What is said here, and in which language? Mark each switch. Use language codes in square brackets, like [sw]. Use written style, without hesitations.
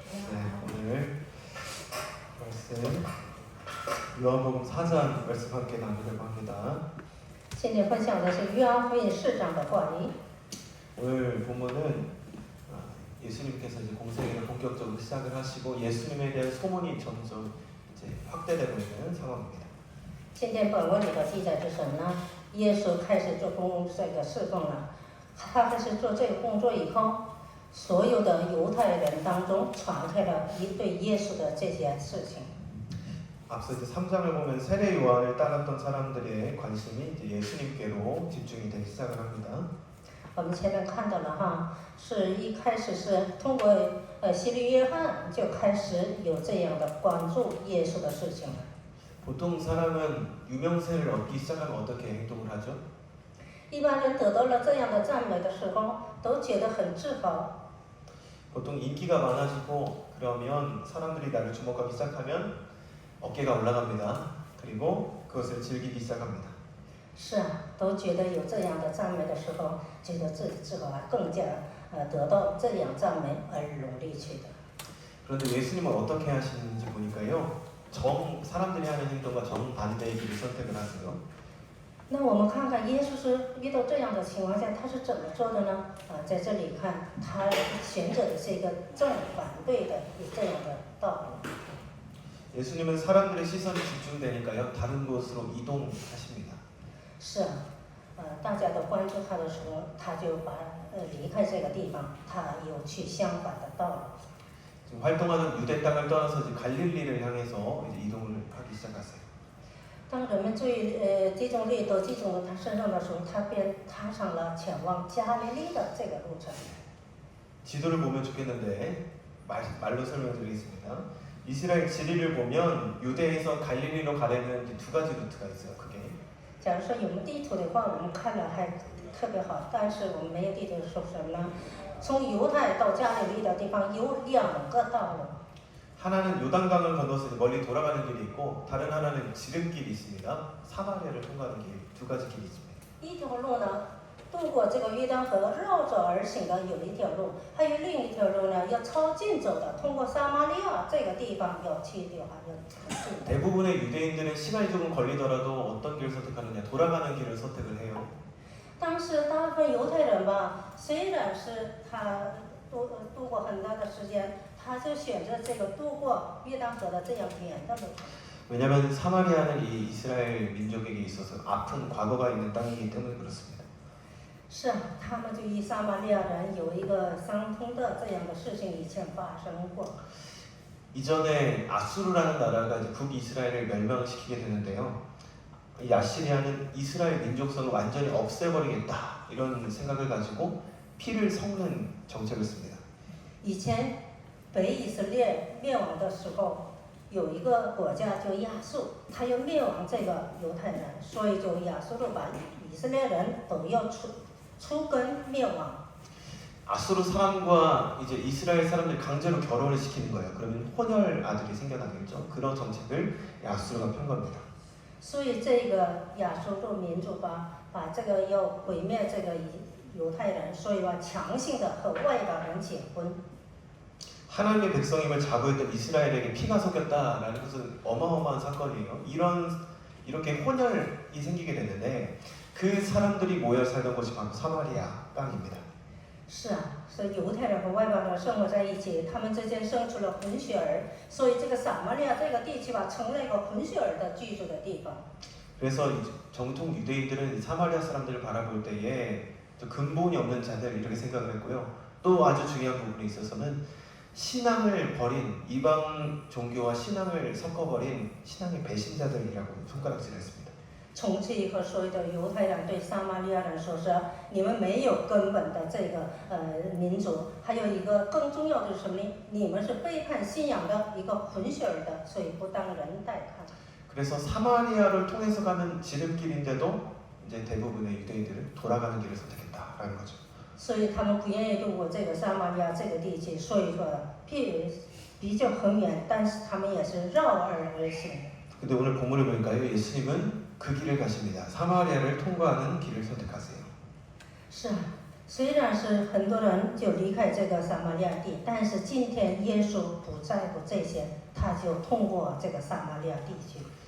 [ko] 네, 오늘 말씀 요한복음 4장 말씀 함께 나누려고 합니다. [zh] 今天分享的是约翰福音4章的话语。 [ko] 오늘 본문은 예수님께서 이제 공생애를 본격적으로 시작을 하시고 예수님에 대한 소문이 점점 이제 확대되고 있는 상황입니다. [zh] 今天本文里的记载是什么呢？耶稣开始做这个侍奉了，他开始做这个工作以后，所有的犹太人当中传开了对耶稣的这些事情。 [ko] 앞서 이제 3장을 보면 세례 요한을 따랐던 사람들의 관심이 이제 예수님께로 집중이 되기 시작을 합니다. [zh] 我们前面看到了哈，是一开始是通过洗礼约翰就开始有这样的关注耶稣的事情了。 [ko] 보통 사람은 유명세를 얻기 시작하면 어떻게 행동을 하죠? [zh] 一般人得到了这样的赞美的时候，都觉得很自豪。 [ko] 보통 인기가 많아지고 그러면 사람들이 나를 주목하기 시작하면 어깨가 올라갑니다. 그리고 그것을 즐기기 시작합니다. [zh] 是啊，都觉得有这样的赞美的时候，觉得自己自豪，更加得到这样赞美而努力去的。 [ko] 그런데 예수님은 어떻게 하시는지 보니까요. 사람들이 하는 행동과 정반대의 길을 선택을 하세요. [zh] 那我们看看耶稣是遇到这样的情况下，他是怎么做的呢？在这里看，他选择的是一个正反对的这样的道路。 [ko] 예수님은 사람들의 시선이 집중되니까요. 다른 곳으로 이동하십니다. [zh] 是啊，大家都关注他的时候，他就离开这个地方，他有去相反的道路。 [ko] 지금 활동하는 유대 땅을 떠나서 이제 갈릴리를 향해서 이제 이동을 하기 시작하세요. [zh] 当人们最集中力都集中到他身上的时候，他便踏上了前往加利利的这个路程。 [ko] 지도를 보면 좋겠는데 말로 설명드리겠습니다. 이스라엘 지리를 보면 유대에서 갈릴리로 가려면 두 가지 루트가 있어요. 크게. [zh] 假如说有地图的话，我们看了还特别好，但是我们没有地图说什么呢？从犹太到加利利的地方有2个道路。 [ko] 하나는 요단강을 건너서 멀리 돌아가는 길이 있고 다른 하나는 지름길이 있습니다. 사마리아를 통과하는 길, 두 가지 길이 있습니다. [zh] 一条路呢，渡过这个约旦河绕着而行的有一条路，还有另一条路呢，要超近走的，通过撒玛利亚这个地方要去的话，要近的。 [ko] 대부분의 유대인들은 시간이 조금 걸리더라도 어떤 길을 선택하느냐? 돌아가는 길을 선택을 해요. [zh] 但是大部分犹太人吧，虽然是他度过很大的时间，他就选择这个渡过约旦河的这样远的路程。 [ko] 왜냐하면 사마리아는 이 이스라엘 민족에게 있어서 아픈 과거가 있는 땅이기 때문에 그렇습니다. [zh] 是啊，他们就与撒玛利亚人有一个相通的这样的事情以前发生过。 [ko] 이전에 아수르라는 나라가 이제 북이스라엘을 멸망시키게 되는데요. 이 아시리아는 이스라엘 민족성을 완전히 없애버리겠다 이런 생각을 가지고 피를 섞는 정책을 씁니다. [zh] 以前北以色列灭亡的时候，有一个国家叫亚述，他要灭亡这个犹太人，所以就亚述就把以色列人都要除根灭亡。 [ko] 아수르 사람과 이제 이스라엘 사람들 강제로 결혼을 시키는 거예요. 그러면 혼혈 아들이 생겨나겠죠. 그런 정책을 아수르가 편 겁니다. [zh] 所以这个亚述的民族把这个要毁灭这个犹太人，所以要强行的和外邦人结婚。 [ko] 하나님의 백성임을 자부했던 이스라엘에게 피가 섞였다라는 것은 어마어마한 사건이에요. 이렇게 혼혈이 생기게 됐는데 그 사람들이 모여 살던 곳이 바로 사마리아 땅입니다. [zh] 是啊，所以犹太人和外邦人生活在一起，他们之间生出了混血儿，所以这个撒玛利亚这个地区吧，成了一个混血儿的居住的地方。 [ko] 그래서 정통 유대인들은 사마리아 사람들을 바라볼 때에 근본이 없는 자들 이렇게 생각을 했고요. 또 아주 중요한 부분에 있어서는 신앙을 버린 이방 종교와 신앙을 섞어버린 신앙의 배신자들이라고 손가락질했습니다. [zh] 从此以后，所有的犹太人对撒玛利亚人说是你们没有根本的这个民族，还有一个更重要的是什么呢？你们是背叛信仰的一个混血儿的，所以不当人待看。 [ko] 그래서 사마리아를 통해서 가는 지름길인데도 이제 대부분의 유대인들은 돌아가는 길을 선택했다라는 거죠. [zh] 所以他们不愿意渡过这个撒玛利亚这个地区，所以说比较很远，但是他们也是绕而行。 [ko] 근데 오늘 본문을 보니까요, 예수님은 그 길을 가십니다. 사마리아를 통과하는 길을 선택하세요. [zh] 是啊，虽然是很多人就离开这个撒玛利亚地，但是今天耶稣不在乎这些，他就通过这个撒玛利亚地区。